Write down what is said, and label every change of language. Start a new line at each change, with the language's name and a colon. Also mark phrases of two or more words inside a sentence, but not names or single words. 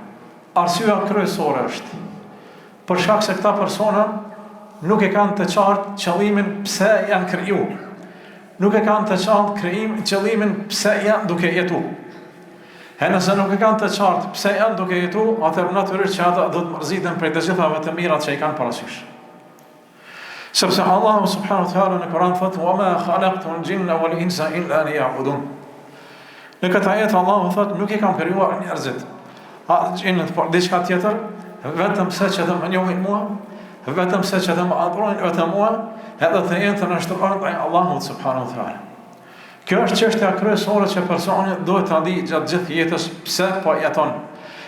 Albanian: Arsyeja kryesore është për shkak se këta persona nuk e kanë të qartë qëllimin pse janë krijuar. Nuk e kanë të qartë qëllimin pse janë duke jetu. E nëse nuk e kanë të qartë pse janë duke jetu, atëherë natyrisht që ata do të mërziten për të gjithave të mirat që i kanë parasysh. Sepse Allahu
Arabic: سبحانه وتعالى
Albanian: në Kur'an thotë:
Arabic: "وما خلقت الجن والإنس إلا ليعبدون."
Albanian: Në këtë ajet Allahu thotë nuk e kam krijuar njerëzit, gjinët por diçka tjetër, vetëm se që të më njohin mua, vetëm se që të më adhurojnë vetëm mua, edhe të jenë të nështruar ndaj Allahut
Arabic: سبحانه وتعالى.
Albanian: Kjo është çështja kryesore që personi duhet ta di gjatë gjithë jetës pse po jeton.